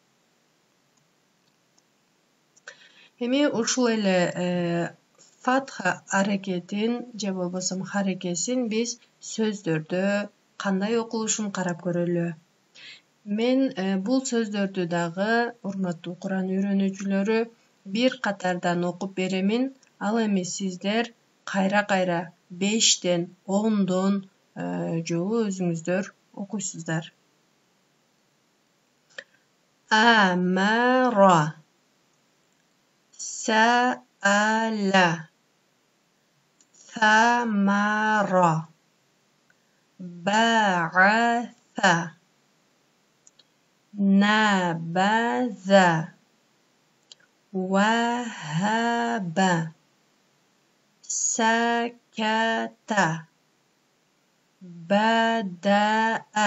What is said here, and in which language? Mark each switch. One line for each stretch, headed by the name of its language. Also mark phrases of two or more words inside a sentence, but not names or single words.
Kyrgyz: Эми ушул эле Фатха аракетин же болбосо харекесин биз сөздөрдө кандай окулушун карап көрөлү. Мен бул сөздөрдү дагы урматтуу Kur'an үйрөнүүчүлөрү бир катардан окуп беремин. Ал эми сиздер кайра-кайра 5тен 10дон жолу өзүңүздөр окуйсуздар.
Arabic: أمر، سأل, ثمر بعث نبذ وهب سكت بدأ